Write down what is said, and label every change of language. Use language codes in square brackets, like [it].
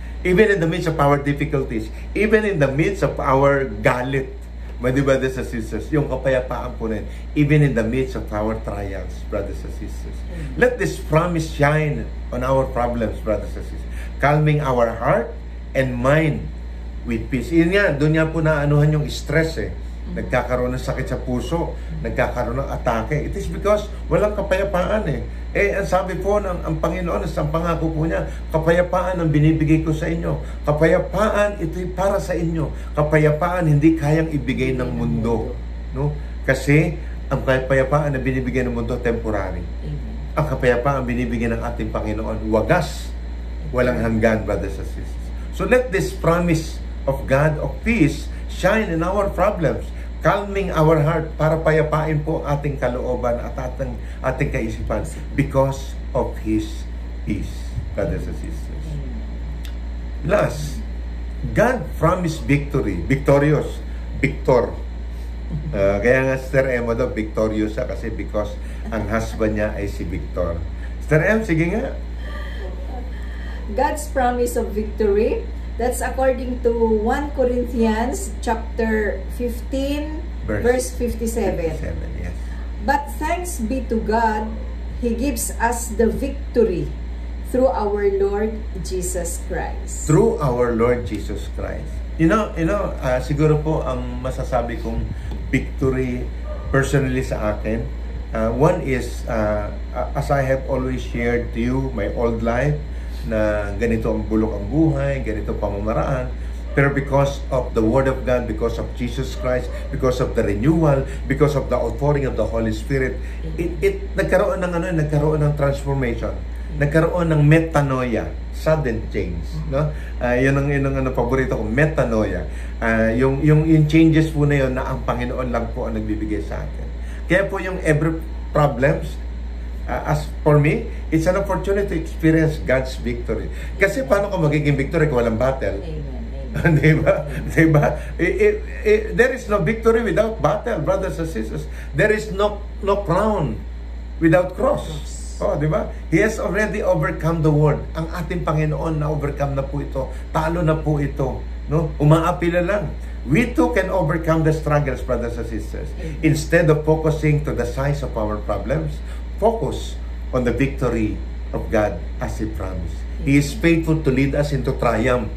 [en] Even in the midst of our difficulties, even in the midst of our galit, my dear brothers and sisters, [tl] yung kapayapaan po na yun, [en] even in the midst of our trials, brothers and sisters. Let this promise shine on our problems, brothers and sisters, calming our heart and mind with peace. [tl] Yun nga, doon nga po na anuhan yung stress eh. Nagkakaroon ng sakit sa puso, nagkakaroon ng atake. [en] It is because [tl] walang kapayapaan eh. Ang sabi po ng ang Panginoon, ang pangako po niya, kapayapaan ang binibigay ko sa inyo. Kapayapaan, ito'y para sa inyo. Kapayapaan, hindi kayang ibigay ng mundo. No? Kasi, ang kapayapaan na binibigay ng mundo, temporary. Ang kapayapaan binibigay ng ating Panginoon, wagas, walang hanggan, brothers and sisters. [en] So let this promise of God of peace shine in our problems, calming our heart [tl] para payapain po ang ating kalooban at ating kaisipan [en] because of His peace, brothers and sisters. Last, God promised victory, victorious, victor. [tl] Kaya nga Sister Emma daw, victorious siya kasi because ang husband niya ay si Victor. Sister Em, sige nga. [en] God's promise of victory, that's according to 1 Corinthians chapter 15 verse 57. Yes. But thanks be to God, He gives us the victory through our Lord Jesus Christ. Through our Lord Jesus Christ. You know, [tl] siguro po ang masasabi kong [en] victory personally [tl] sa akin, [en] one is, as I have always shared to you my old life, [tl] na ganito ang bulok ang buhay, ganito pamamaraan, pero [en] because of the Word of God, because of Jesus Christ, because of the renewal, because of the outpouring of the Holy Spirit, [tl] nagkaroon ng [en] transformation, nagkaroon ng metanoia, sudden change, no? [tl] Yun ang paborito ko, metanoia. Yung changes po na yun na ang Panginoon lang po ang nagbibigay sa atin. Kaya po yung [en] every problems, as for me, it's an opportunity to experience God's victory. [tl] Kasi paano ka magiging victory kung walang battle? [en] Amen. [tl] Diba? [en] There is no victory without battle, brothers and sisters. There is no crown without cross. Oh, diba? He has already overcome the world. [tl] Ang ating Panginoon na overcome na po ito. Talo na po ito. No? Umaapila lang. [en] We too can overcome the struggles, brothers and sisters. Instead of focusing to the size of our problems, focus on the victory of God as He promised. He is faithful to lead us into triumph.